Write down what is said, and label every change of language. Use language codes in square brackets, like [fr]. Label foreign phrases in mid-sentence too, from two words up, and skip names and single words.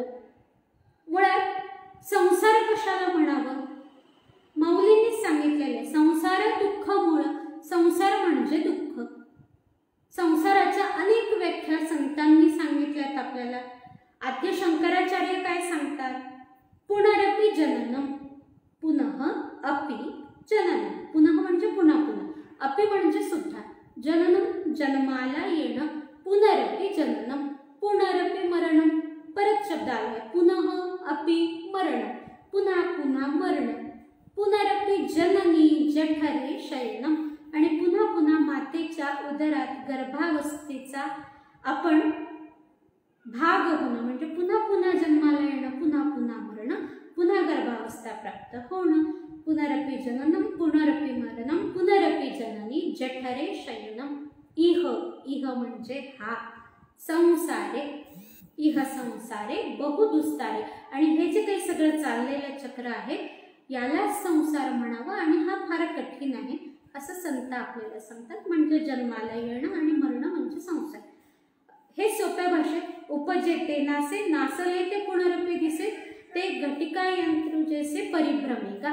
[mr] मुळात संसार कशाला म्हणावं? माऊलींनी सांगितलेले संसार दुःख मूळ. संसार म्हणजे दुःख. संसाराच्या अनेक व्याख्या संतांनी सांगितल्यात आपल्याला. आद्य शंकराचार्य काय सांगतात? [sa] पुनरपि जननम, पुनः अपि जननम. [mr] पुनः म्हणजे पुन्हा पुन्हा, अपि म्हणजे सुद्धा, जननम जन्माला येणं, [sa] पुनरपि जननम अपि मरण, [mr] पुन्हा पुन्हा मरण, [sa] पुनरपि जननी जठरे शयनम, [mr] आणि पुन्हा पुन्हा मातेच्या उदरात गर्भावस्थेचा आपण भाग होणं, म्हणजे पुन्हा पुन्हा जन्माला येणं, पुन्हा पुन्हा मरण, पुन्हा गर्भावस्था प्राप्त होणं, [sa] पुनरपि जननम पुनरपि मरणम पुनरपि जननी जठरे शयनम. इह, इह [mr] म्हणजे हा [sa] संसारे, इह संसारे बहुदुस्तारे. [mr] आणि हे जे काही सगळं चाललेलं चक्र आहे यालाच संसार म्हणावं, आणि हा फार कठीण आहे असं संत आपल्याला सांगतात. म्हणजे जन्माला येणं आणि मरणं म्हणजे संसार. हे सोप्या भाषेत उपजेते नासे, नासले ते पुनरपि दिसे, ते घटिका यंत्र जैसे परिभ्रमिका.